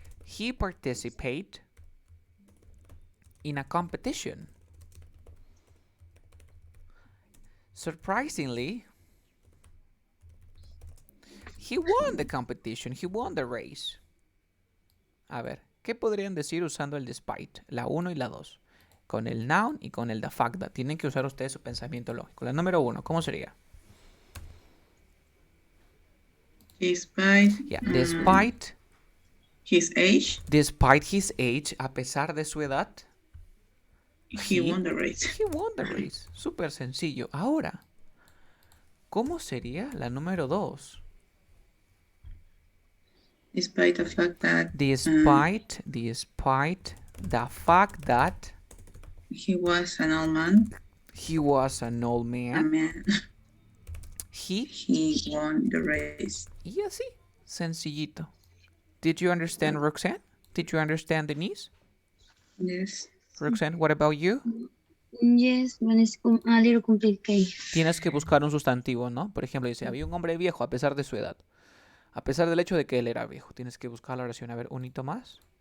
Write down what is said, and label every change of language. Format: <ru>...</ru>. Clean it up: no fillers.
<en>He participated in a competition. Surprisingly, he won the competition. He won the race.</en> <es>A ver, ¿qué podrían decir usando el despite? La 1 y la 2. Con el noun y con el the fact that. Tienen que usar ustedes su pensamiento lógico. La número 1, ¿cómo sería?</es> <en>Despite, Yeah, despite his age,</en> <es>a pesar de su edad,</es> <en>he won the race. he won the race.</en> <es>Súper sencillo. Ahora, ¿cómo sería la número 2?</es> <en>Despite the fact that Despite the fact that he was an old man, he was an old man, he won the race.</en> <es>Y así, sencillito.</es> <en>Did you understand, Roxanne? Did you understand, Denise? Yes. Roxanne, what about you? Yes, but it's a little complicated.</en> <es>Tienes que buscar un sustantivo, ¿no? Por ejemplo, dice, había un hombre viejo a pesar de su edad. A pesar del hecho de que él era viejo. Tienes que buscar la oración. A ver, un hito más.</es>